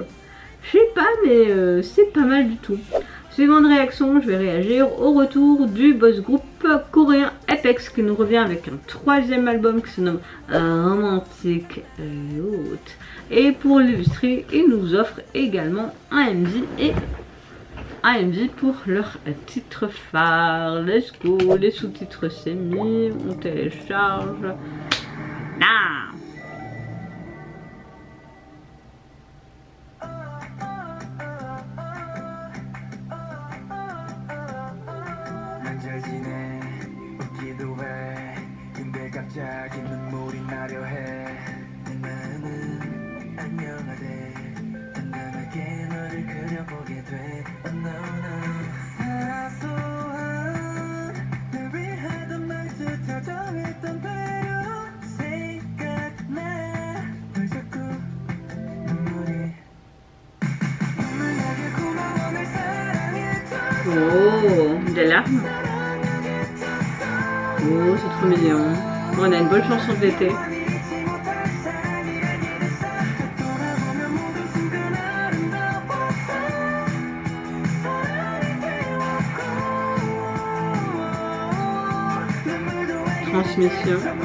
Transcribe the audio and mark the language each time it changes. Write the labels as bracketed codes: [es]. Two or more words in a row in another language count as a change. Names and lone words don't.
[fr] Je sais pas, mais c'est pas mal du tout. Suivant de réaction, je vais réagir au retour du [en] boss group [fr] coréen Apex, qui nous revient avec un 3e album qui se nomme Romantic Youth. Et pour l'illustrer, il nous offre également un MV pour leur titre phare. [en] Let's go, [fr] les sous-titres c'est mis, on télécharge. Ah. [ko] 갑자기 눈물이 나려 해. 내 마음은 안녕하대. 단단하게 너를 그려보게 돼. [en] Oh no no. [ko] 사소한 늘 위하던 말투 다정했던 배려 생각나. 왜 자꾸 눈물이 눈물 나게 고마워 날 사랑해줘. [fr] Oh, des larmes. Oh, c'est trop mignon. On a une bonne chanson de l'été. Transmission.